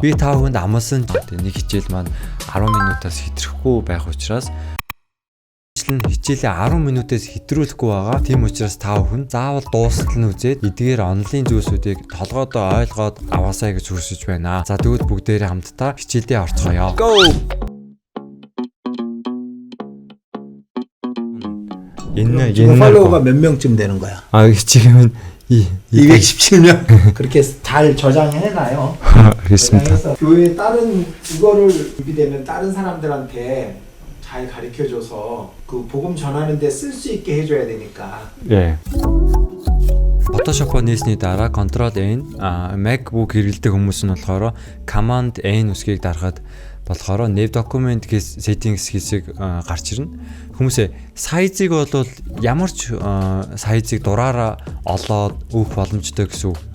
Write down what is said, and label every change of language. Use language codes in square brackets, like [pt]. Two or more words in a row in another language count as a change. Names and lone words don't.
[mn] Би та бүхэнд амласан нэг хичээл маань 10 минутаас хэтрэхгүй байх учраас хичээлээ 10 минутаас хэтрүүлэхгүй байгаа. Тийм учраас та бүхэн заавал дуустал нь үзээд эдгээр онлайн зүйлсүүдийг толгойдоо ойлгоод аваасаа гэж хүсэж байна. За тэгвэл бүгдээрээ хамтдаа хичээлдээ орцгоё. Go! [ko] 지금 팔로워가 몇 명쯤 되는 거야? 지금은 217명. 그렇게 잘 저장해놔요. 알겠습니다. 저장해서 교회 다른 이거를 준비되면 다른 사람들한테 잘 가르쳐줘서 그 복음 전하는 데 쓸 수 있게 해줘야 되니까. 예. [mn] Photoshop-оо нээсний дараа Ctrl N, MacBook хэрэглэдэг хүмүүс нь болохоор Command N үсгийг дарахад болохоор [en] New Document Settings [mn] хэсэг гарч ирнэ. Хүмүүсээ сайзыг бол ямар ч сайзыг дураараа олоод өгөх боломжтой гэсэн үг.